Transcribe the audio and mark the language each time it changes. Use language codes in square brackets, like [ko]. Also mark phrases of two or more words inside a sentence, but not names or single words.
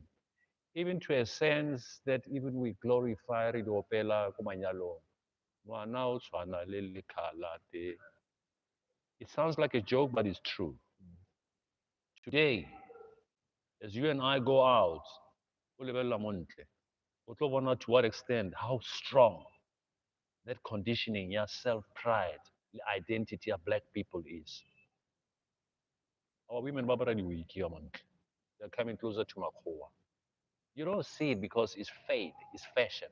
[en] Even to a sense that even we glorify Ridopela Kumanyalo. It sounds like a joke, but it's true. Today, as you and I go out, [tn] o lebelela mo ntle, o tlo bona [en] to what extent, how strong that conditioning, yeah, self-pride, the identity of black people is. Our women, they're coming closer to Makhoa. You don't see it because it's fade, it's fashion.